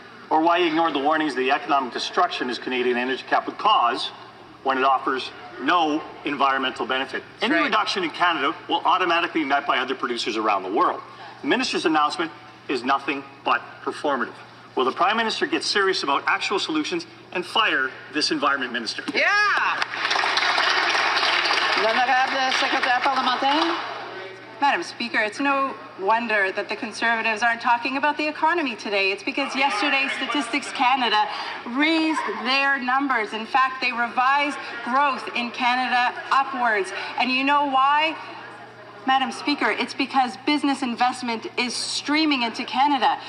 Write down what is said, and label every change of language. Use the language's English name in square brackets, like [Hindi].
[English] Or why ignore the warnings the economic destruction this Canadian energy cap would cause when it offers no environmental benefit. Any reduction in Canada will automatically be met by other producers around the world. The minister's announcement is nothing but performative. Will the Prime Minister get serious about actual solutions and fire this environment minister? Yeah! [French] L'honorable secrétaire parlementaire. [English] Madam Speaker, it's no wonder that the Conservatives aren't talking about the economy today. It's because yesterday Statistics Canada raised their numbers. In fact, they revised growth in Canada upwards. And you know why? Madam Speaker, it's because business investment is streaming into Canada.